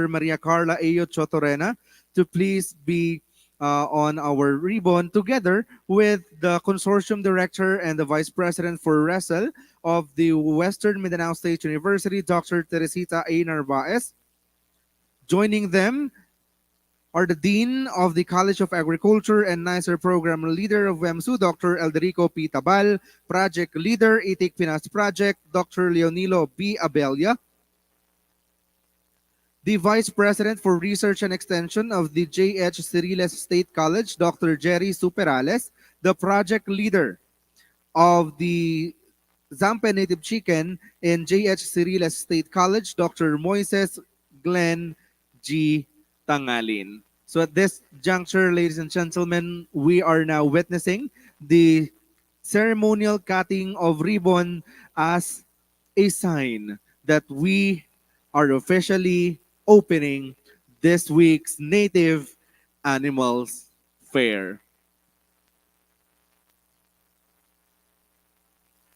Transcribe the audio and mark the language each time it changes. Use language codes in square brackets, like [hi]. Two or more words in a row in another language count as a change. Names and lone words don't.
[en] Maria Carla Ayo Chotorena, to please be on our ribbon together with the Consortium Director and the Vice President for WRESTL of the Western Mindanao State University, Dr. Teresita A. Narvaez. Joining them are the Dean of the College of Agriculture and NICER Program Leader of WEMSU, Dr. Elderico P. Tabal, Project Leader, Itik Pinas Project, Dr. Leonilo B. Abella, the Vice President for Research and Extension of the J.H. Ciriles State College, Dr. Jerry Superales, the Project Leader of the Zampa Native Chicken in J.H. Ciriles State College, Dr. Moises Glenn G. Tangalin. So at this juncture, ladies and gentlemen, we are now witnessing the ceremonial cutting of ribbon as a sign that we are officially opening this week's Native Animals Fair.